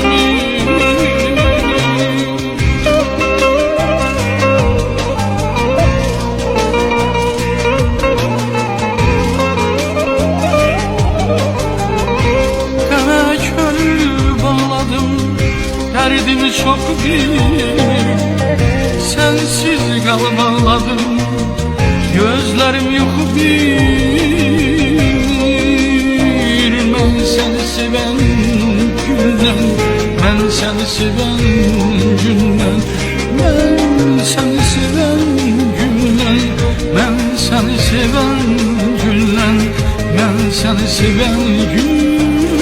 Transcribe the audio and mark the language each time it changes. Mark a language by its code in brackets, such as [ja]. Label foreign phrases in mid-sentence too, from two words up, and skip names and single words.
[az] Qəmə könül bağladım, dərdimi çox bilmir. Sensiz qalb ağladım, gözlerim yuxu bilmir. [tr] Ben seni seven günden, ben seni seven günden, ben seni seven günden, ben seni seven günden, ben seni seven günden.